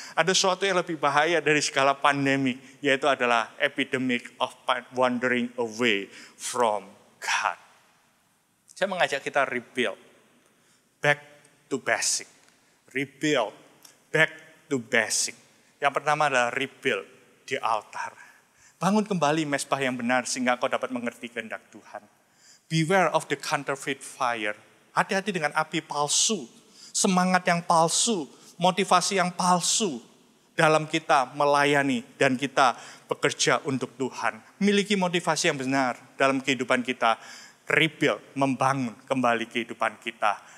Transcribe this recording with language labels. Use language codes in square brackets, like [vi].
[id] Ada sesuatu yang lebih bahaya dari segala pandemi, yaitu adalah [en] epidemic of wandering away from God. [id] Saya mengajak kita [en] rebuild, back to basic. Rebuild, back to basic. [id] Yang pertama adalah [en] rebuild di altar. [id] Bangun kembali mezbah yang benar sehingga kau dapat mengerti kehendak Tuhan. [en] Beware of the counterfeit fire. [id] Hati-hati dengan api palsu, semangat yang palsu, motivasi yang palsu dalam kita melayani dan kita bekerja untuk Tuhan. Miliki motivasi yang benar dalam kehidupan kita. Rebuild, membangun kembali kehidupan kita.